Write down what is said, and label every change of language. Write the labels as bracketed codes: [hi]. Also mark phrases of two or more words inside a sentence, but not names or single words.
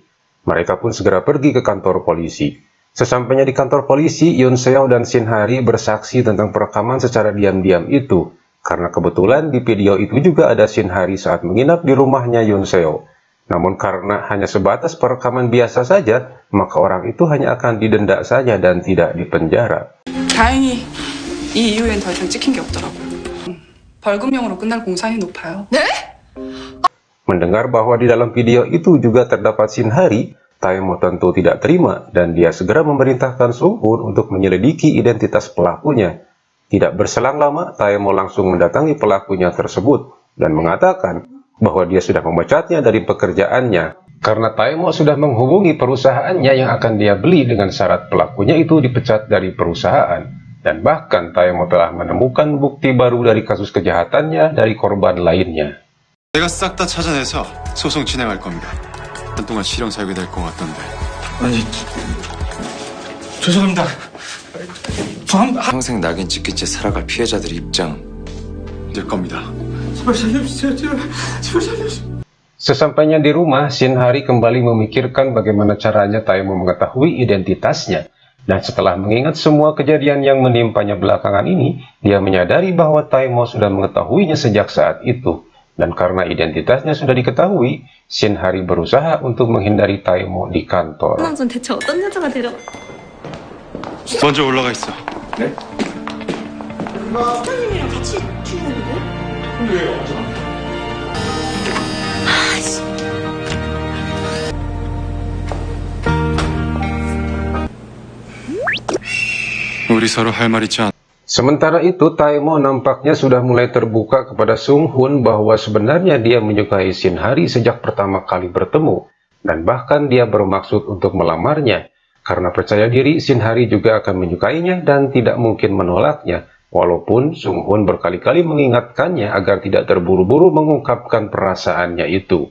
[id] Mereka pun segera pergi ke kantor polisi. Sesampainya di kantor polisi, Yunseo dan Shinhari bersaksi tentang perekaman secara diam-diam itu. Karena kebetulan di video itu juga ada Shinhari saat menginap di rumahnya Yunseo. Namun karena hanya sebatas perekaman biasa saja, maka orang itu hanya akan didenda saja dan tidak dipenjara. [ko] 다행히 이 이후엔 더 이상 찍힌 게 없더라고요. 벌금형으로 끝날 공산이 높아요. 네? [id] Mendengar bahwa di dalam video itu juga terdapat Shinhari, Taemo tentu tidak terima dan dia segera memerintahkan Sunghun untuk menyelidiki identitas pelakunya. Tidak berselang lama, Taemo langsung mendatangi pelakunya tersebut dan mengatakan bahwa dia sudah memecatnya dari pekerjaannya karena Taemo sudah menghubungi perusahaannya yang akan dia beli dengan syarat pelakunya itu dipecat dari perusahaan. Dan bahkan Taemo telah menemukan bukti baru dari kasus kejahatannya dari korban lainnya. [ko] 내가 싹 다 찾아내서 소송 진행할 겁니다. 한동안 실형 살게 될 것 같던데. 아니, 죄송합니다. 평생 낙인 찍힌 채 살아갈 피해자들의 입장 될 겁니다. 제발 살려주세요. 제발 살려주세요. [id] Sesampainya di rumah, Shinhari kembali memikirkan bagaimana caranya Taemo mengetahui identitasnya. Dan setelah mengingat semua kejadian yang menimpanya belakangan ini, dia menyadari bahwa Taemo sudah mengetahuinya sejak saat itu. Dan karena identitasnya sudah diketahui, Shinhari berusaha untuk menghindari Taemo di kantor. [ko] 남자는 대체 어떤 여자가 데려? 먼저 올라가 있어. 네? 사장님이랑 같이 출근인데? 근데 왜 어제 우리 서로 할 말 있지 않? [id] Sementara itu, Taemo nampaknya sudah mulai terbuka kepada Sunghun bahwa sebenarnya dia menyukai Shinhari sejak pertama kali bertemu, dan bahkan dia bermaksud untuk melamarnya. Karena percaya diri, Shinhari juga akan menyukainya dan tidak mungkin menolaknya, walaupun Sunghun berkali-kali mengingatkannya agar tidak terburu-buru mengungkapkan perasaannya itu.